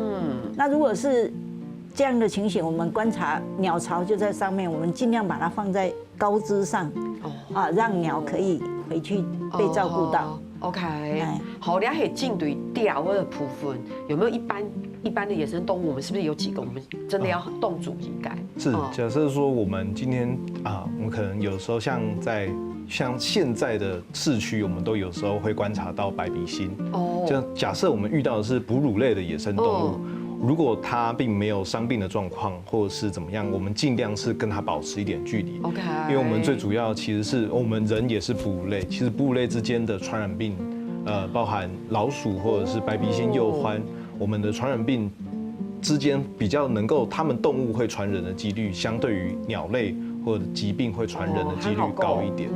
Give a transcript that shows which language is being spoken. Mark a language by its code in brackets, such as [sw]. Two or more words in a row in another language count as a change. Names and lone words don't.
[zh] 那如果是這樣的情形，我們觀察鳥巢就在上面，我們盡量把它放在高枝上，讓鳥可以回去被照顧到。 OK， 好，了解進對調的部分，有沒有一般的野生動物？我們是不是有幾個我們真的要動主意該？是，假設說我們今天我們可能有時候像現在的市區，我們都有時候會觀察到白鼻心。就假設我們遇到的是哺乳類的野生動物。如果它並沒有傷病的狀況，或者是怎麼樣，我們盡量是跟它保持一點距離。OK， 因為我們最主要其實是我們人也是哺乳類，其實哺乳類之間的傳染病，包含老鼠或者是白鼻心、鼬獾，我們的傳染病之間比較能夠，它們動物會傳人的幾率，相對於鳥類或者疾病會傳人的幾率高一點。